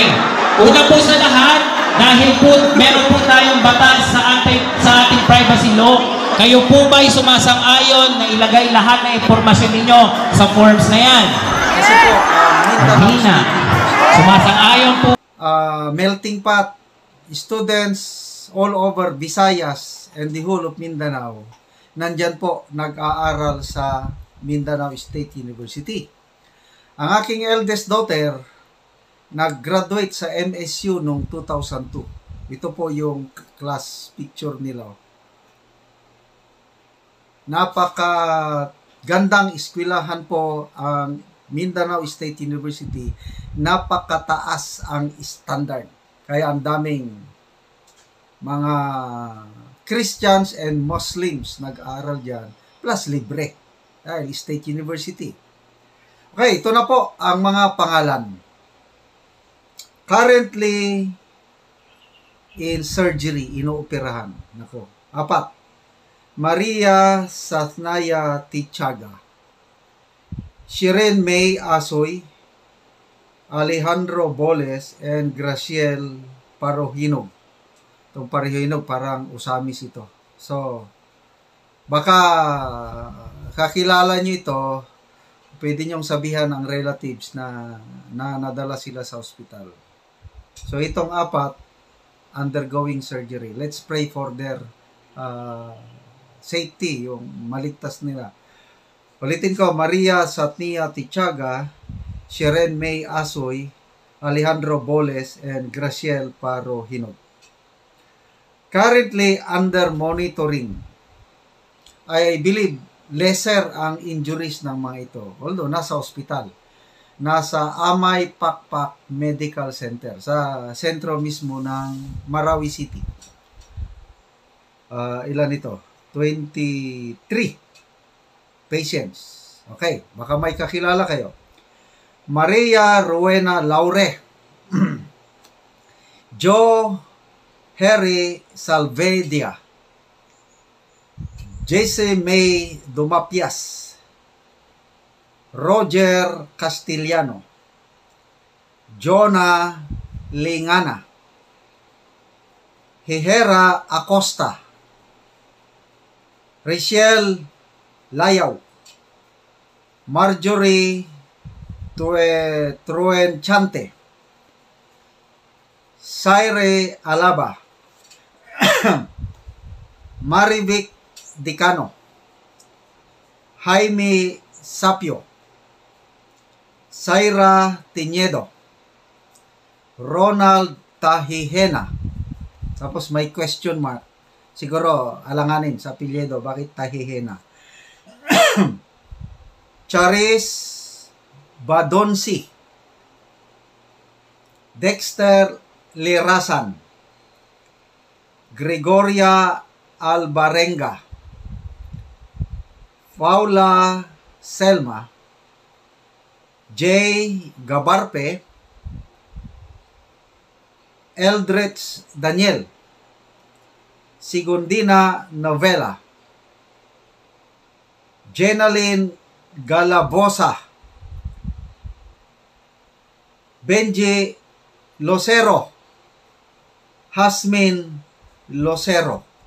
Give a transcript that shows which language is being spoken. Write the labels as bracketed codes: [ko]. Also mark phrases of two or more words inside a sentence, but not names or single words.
[tl] Una po sa lahat, dahil po meron po tayong batas sa ating [en] privacy law, [tl] kayo po ba ay sumasang-ayon na ilagay lahat ng impormasyon ninyo sa forms na yan? Kasi po, Mindanao, sumasang-ayon po. [en] melting pot, students all over Visayas and the whole of Mindanao, [tl] nandyan po nag-aaral sa [en] Mindanao State University. [tl] Ang aking [en] eldest daughter, [tl] nag-graduate sa MSU noong 2002. Ito po yung class picture nila. Napaka gandang eskwelahan po ang Mindanao State University, napakataas ang standard. Kaya ang daming mga [en] Christians and Muslims [tl] nag-aaral dyan, plus libre. Dahil State University. Okay, ito na po ang mga pangalan. [en] Currently, in surgery, [tl] inooperahan. Nako. 4. Maria Sathnaya Tichaga, Shiren May Asoy, Alejandro Boles, and Graciel Parohinog. Itong Parohinog, parang usamis ito. So, baka kakilala nyo ito, pwede nyong sabihan ang relatives na nadala sila sa ospital. So, itong 4, [en] undergoing surgery. Let's pray for their safety, [tl] yung maligtas nila. Ulitin ko, Maria Sathnaya Tichaga, Shiren May Asoy, Alejandro Boles, and Graciel Parohinog. [en] Currently under monitoring. I believe lesser [tl] ang injuries ng mga ito. Although nasa ospital. Nasa Amay Pakpak Medical Center sa sentro mismo ng Marawi City. Ilan ito? 23 patients. Okay, baka may kakilala kayo. Maria Rowena Laure, Joe Harry Salvedia, Jesse May Dumapias, Roger Castillano, Jonah Lingana, Hihera Acosta, Rachel Layaw, Marjorie Truenchante, Saire Alaba, Marivic Dicano, Jaime Sapio, Zaira Tiñedo, Ronald Tahihena. Tapos may question mark. Siguro alanganin sa apelyido, bakit Tahihena? Charis Badonsi, Dexter Lirasan, Gregoria Albarenga, Paula Selma, Jay Gabarpe, Eldritch Daniel, Sigundina Novela, Jenaline Galabosa, Benji Losero, Hasmin Losero.